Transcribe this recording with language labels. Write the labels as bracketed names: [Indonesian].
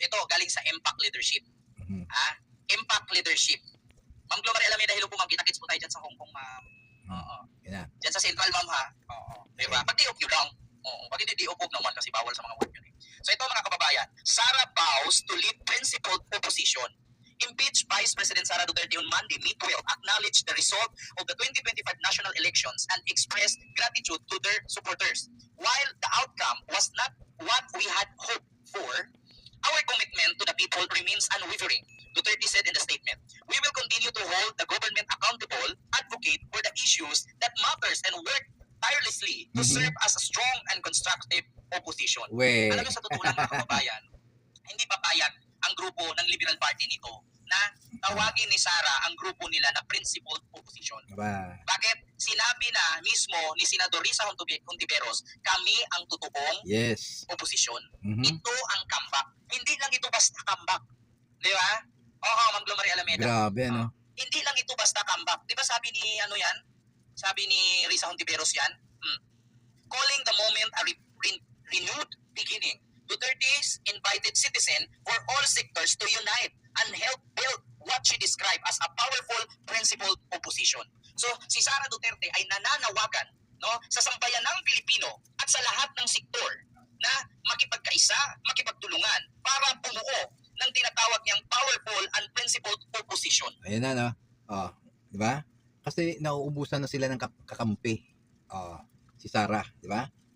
[Filipino] Ito, galing sa Impact Leadership. Impact Leadership. Ma'am Gloria Alameda, hello po ma'am. Kita-kits po tayo dyan sa Hong Kong, ma'am. Dyan sa Central, ma'am ha. Diba? Pag di-op nyo lang. Pag hindi di-op naman kasi bawal sa mga word yun. So ito mga kababayan, [English] Sara vows to lead principled opposition. Impeached Vice President Sara Duterte on Monday, May 12, acknowledged the result of the 2025 national elections and expressed gratitude to their supporters. While the outcome was not what we had hoped for, our commitment to the people remains unwavering, Duterte said in the statement. We will continue to hold the government accountable, advocate for the issues that matters, and work tirelessly to serve as a strong and constructive opposition. [Filipino] Alam mo sa totoo lang mga kababayan, hindi papayag ang grupo ng Liberal Party nito na tawagin ni Sara ang grupo nila na principled opposition. Bakit? Sinabi na mismo ni Senador Risa Hontiveros, kami ang totoong opposition. Ito ang comeback. Hindi lang ito basta comeback. Di ba? Ma'am Gloria Alameda. Grabe, no? Hindi lang ito basta comeback. Di ba sabi ni yan? Sabi ni Risa Hontiveros yan? [English] Calling the moment a renewed beginning. Duterte's invited citizens for all sectors to unite and help build what she described as a powerful principled opposition. [Filipino] So, si Sara Duterte ay nananawagan, no, sa sambayan ng Pilipino at sa lahat ng sektor na makipagkaisa, makipagtulungan para bumuo ng tinatawag niyang [English] powerful and principled opposition. [Filipino] Ayan na, no? Di ba? Kasi nauubusan na sila ng kakampi. Si Sara, di ba?